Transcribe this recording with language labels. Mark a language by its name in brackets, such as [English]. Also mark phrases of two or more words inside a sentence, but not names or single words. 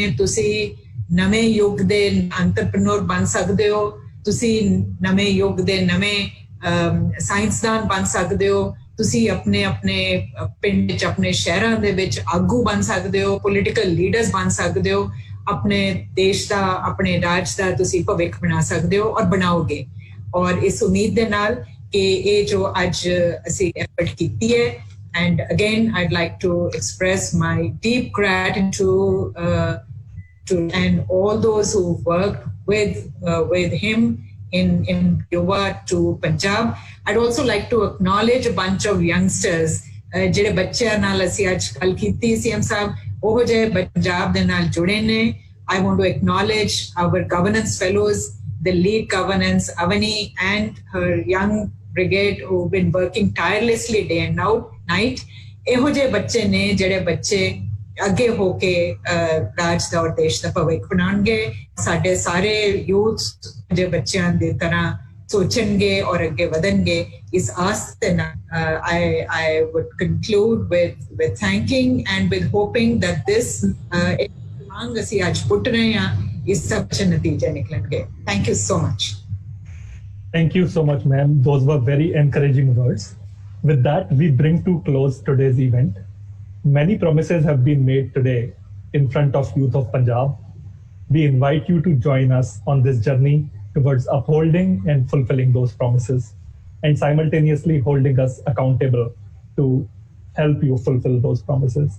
[Punjabi] ਤੁਸੀਂ ਨਵੇਂ ਯੁੱਗ ਦੇ ਐਂਟਰਪ੍ਰੀਨਿਓਰ ਬਣ ਸਕਦੇ ਹੋ, ਤੁਸੀਂ ਨਵੇਂ ਯੁੱਗ ਦੇ ਨਵੇਂ ਸਾਇੰਸਦਾਨ ਬਣ ਸਕਦੇ ਹੋ, ਤੁਸੀਂ ਆਪਣੇ ਆਪਣੇ ਪਿੰਡ 'ਚ ਆਪਣੇ ਸ਼ਹਿਰਾਂ ਦੇ ਵਿੱਚ ਆਗੂ ਬਣ ਸਕਦੇ ਹੋ, [English] political leaders [Punjabi] ਬਣ ਸਕਦੇ ਹੋ। ਆਪਣੇ ਦੇਸ਼ ਦਾ, ਆਪਣੇ ਰਾਜ ਦਾ ਤੁਸੀਂ ਭਵਿੱਖ ਬਣਾ ਸਕਦੇ ਹੋ ਔਰ ਬਣਾਓਗੇ। ਔਰ ਇਸ ਉਮੀਦ ਦੇ ਨਾਲ ਕਿ ਇਹ ਜੋ ਅੱਜ ਅਸੀਂ ਐਫਰਟ ਕੀਤੀ ਹੈ, [English] and again I'd like to express my deep gratitude and all those who worked with him in Yuva to Punjab. I'd also like to acknowledge a bunch of youngsters [Punjabi] ਜਿਹੜੇ ਬੱਚਿਆਂ ਨਾਲ ਅਸੀਂ ਅੱਜ ਗੱਲ ਕੀਤੀ। CM ਸਾਹਿਬ ਉਹ ਜਿਹੇ ਪੰਜਾਬ ਦੇ ਨਾਲ ਜੁੜੇ ਨੇ। [English] I want to acknowledge our governance fellows, the lead governance, Avani and her young brigade who've been working tirelessly day and night. [Punjabi] ਇਹੋ ਜਿਹੇ ਬੱਚੇ ਨੇ ਜਿਹੜੇ ਬੱਚੇ ਅੱਗੇ ਹੋ ਕੇ ਰਾਜ ਦਾ ਔਰ ਦੇਸ਼ ਦਾ ਭਵਿੱਖ ਬਣਾਉਣਗੇ। ਸਾਡੇ ਸਾਰੇ ਯੂਥ ਜੇ ਬੱਚਿਆਂ ਦੀ ਤਰ੍ਹਾਂ ਸੋਚਣਗੇ ਔਰ ਅੱਗੇ ਵਧਣਗੇ, ਇਸ ਆਸ ਦੇ ਨਾਲ [English] I would conclude with thanking and with hoping that this [Punjabi] ਮੰਗ ਅਸੀਂ ਅੱਜ ਪੁੱਟ ਰਹੇ ਹਾਂ, ਇਸ ਸਭ ਚ ਨਤੀਜੇ ਨਿਕਲਣਗੇ। [English] Thank you so much. Thank you so much, ma'am. Those were very encouraging words. With that, we bring to close today's event. Many promises have been made today in front of youth of Punjab. We invite you to join us on this journey towards upholding and fulfilling those promises, and simultaneously holding us accountable to help you fulfill those promises.